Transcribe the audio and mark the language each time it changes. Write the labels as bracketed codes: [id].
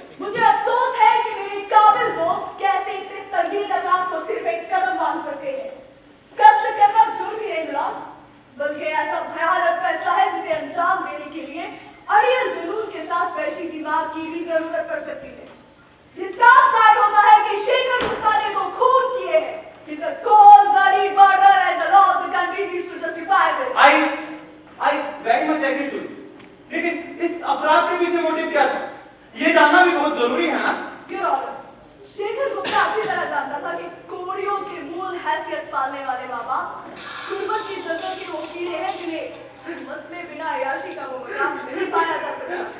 [hi] मुझे अफसोस है कि मेरे काबिल दोस्त कैसे इतने संगीन अपराध को सिर्फ एक कदम मान सकते हैं। कत्ल करना जुर्म ही नहीं मिला, बल्कि ऐसा भयानक फैसला है जिसे अंजाम देने के लिए अड़ियल जुनून के साथ वैशी दिमाग की भी जरूरत पड़ सकती है। ये साफ जाहिर होता है कि शेखर गुप्ता ने तो खून किए हैं। [en] He's a cold-blooded murderer and the law of the country needs to justify this. I very much agree to you. [hi] लेकिन इस अपराध के पीछे मोटिव क्या था, ये जानना भी बहुत जरूरी है ना। Your Honor, शेखर गुप्ता अच्छी तरह जानता था कि कोड़ियों के मूल हैसियत पालने वाले माँ बाप गुर्बत की जंगल के वो कीड़े हैं जिन्हें मसले बिना अय्याशी का वो मजाक नहीं पाया जा सकता।